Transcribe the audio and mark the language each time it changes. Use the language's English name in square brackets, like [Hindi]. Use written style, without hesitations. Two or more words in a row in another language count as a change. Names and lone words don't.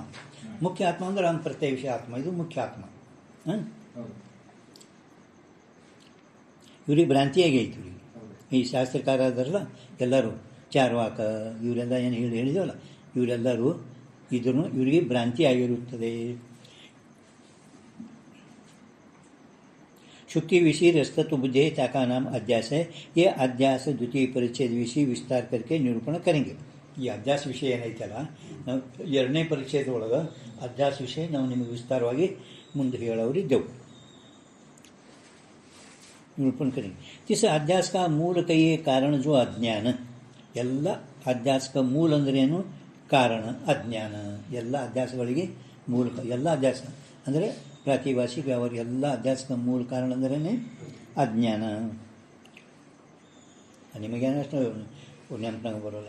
[Kannada] ಮುಖ್ಯ ಆತ್ಮ ಅಂದ್ರೆ ಅವ್ನ ಪ್ರತ್ಯೇಕ ವಿಷಯ ಆತ್ಮ, ಇದು ಮುಖ್ಯ ಆತ್ಮ. ಇವ್ರಿಗೆ ಭ್ರಾಂತಿಯಾಗೈತಿ. ಇವ್ರಿಗೆ ಈ ಶಾಸ್ತ್ರಕಾರ ಅದಾರಲ್ಲ ಎಲ್ಲರೂ ಚಾರ್ವಾಕ ಇವರೆಲ್ಲ ಏನು ಹೇಳಿದೇವಲ್ಲ ಇವರೆಲ್ಲರೂ ಇದ್ರೂ ಇವರಿಗೆ ಭ್ರಾಂತಿ ಆಗಿರುತ್ತದೆ. [Hindi] शुक्ति विषय रस्तत्व बुद्धि ताका नाम अध्यास है. ये अध्यास द्वितीय परिच्छेद विषय विस्तार करके निरूपण करेंगे. [Kannada] ಈ ಅಧ್ಯಾಸ ವಿಷಯ ಏನೈತಲ್ಲ ನಾವು ಎರಡನೇ ಪರಿಚ್ಛೇದದೊಳಗೆ ಅಧ್ಯಾಸ ವಿಷಯ ನಾವು ನಿಮಗೆ ವಿಸ್ತಾರವಾಗಿ ಮುಂದೆ ಹೇಳೋರಿದ್ದೆವು. [Hindi] निरूपण करेंगे. जिस अध्यास का मूल कहिए कारण जो अज्ञान. [Kannada] ಎಲ್ಲ ಅಧ್ಯಾಸಕ ಮೂಲ ಅಂದ್ರೇನು? ಕಾರಣ ಅಜ್ಞಾನ. ಎಲ್ಲ ಅಧ್ಯಾಸಗಳಿಗೆ ಮೂಲ, ಎಲ್ಲ ಅಧ್ಯಾಸ ಅಂದರೆ ಪ್ರಾತಿಭಾಷಿಕ ವ್ಯವಹಾರ ಎಲ್ಲ ಅಧ್ಯಾಸಕ ಮೂಲ ಕಾರಣ ಅಂದ್ರೇ ಅಜ್ಞಾನ. ನಿಮಗೇನು ಅಷ್ಟು ನೆನಪಿನಾಗ ಬರೋಲ್ಲ.